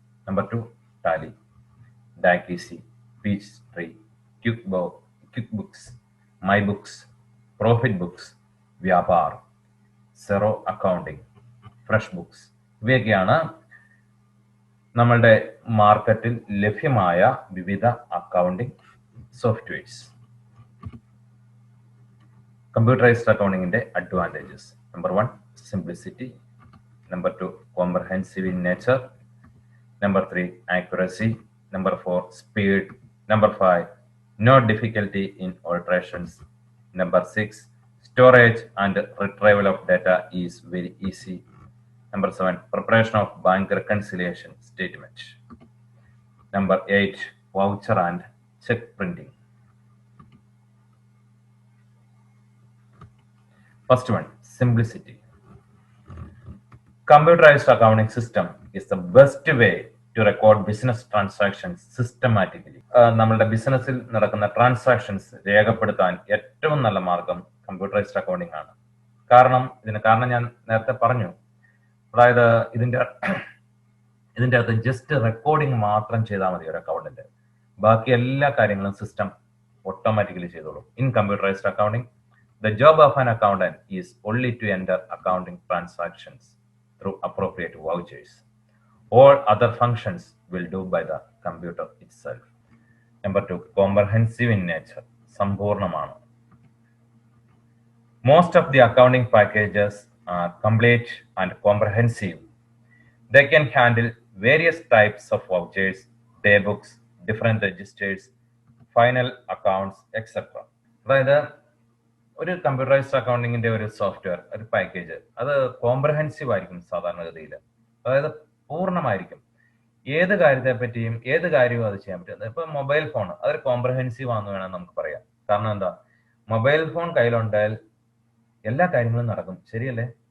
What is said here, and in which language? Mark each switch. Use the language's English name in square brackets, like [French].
[English] Number 2 Tally, ഡാക്കിസി, Peachtree, QuickBooks, my books, profit books, Vyapar, Xero accounting, FreshBooks. [Malayalam] ഇവയൊക്കെയാണ് നമ്മളുടെ മാർക്കറ്റിൽ ലഭ്യമായ വിവിധ accounting softwares. [English] Computerised അക്കൗണ്ടിങ്ങിന്റെ advantages: number 1 simplicity, number 2 comprehensive in nature, number 3 accuracy, number 4 speed, number 5 no difficulty in alterations, number 6 storage and retrieval of data is very easy, number 7 preparation of bank reconciliation statement, number 8 voucher and check printing. First one, simplicity. Computerized accounting system is the best way to record business transactions systematically. [Malayalam] നമ്മളുടെ ബിസിനസ്സിൽ നടക്കുന്ന transactions രേഖപ്പെടുത്താൻ ഏറ്റവും നല്ല മാർഗം computerised accounting ആണ്. ഇതിന് കാരണം ഞാൻ നേരത്തെ പറഞ്ഞു. അതായത് ഇതിന്റെ അകത്ത് ജസ്റ്റ് റെക്കോർഡിംഗ് മാത്രം ചെയ്താൽ മതി ഒരു അക്കൗണ്ടിന്റെ. ബാക്കി എല്ലാ കാര്യങ്ങളും സിസ്റ്റം ഓട്ടോമാറ്റിക്കലി ചെയ്തോളും. [English] In computerised accounting, the job of an accountant is only to enter accounting transactions through appropriate vouchers. All other functions will do by the computer itself. Number 2, comprehensive in nature. [Malayalam] സമ്പൂർണ്ണമാണ്. [English] Most of the accounting packages are complete and comprehensive. They can handle various types of vouchers, day books, different registers, final accounts, etc. [Malayalam] അതായത് ഒരു computerised അക്കൗണ്ടിങ്ങിന്റെ ഒരു software, ഒരു package, അത് comprehensive ആയിരിക്കും സാധാരണഗതിയിൽ. അതായത് പൂർണ്ണമായിരിക്കും. ഏത് കാര്യത്തെ പറ്റിയും ഏത് കാര്യവും അത് ചെയ്യാൻ പറ്റും. ഇപ്പൊ മൊബൈൽ ഫോൺ അതൊരു കോംപ്രഹെൻസീവ് ആണെന്ന് വേണം നമുക്ക് പറയാം. കാരണം എന്താ, മൊബൈൽ ഫോൺ കയ്യിലുണ്ടായാൽ എല്ലാ കാര്യങ്ങളും നടക്കും. ശരിയല്ലേ?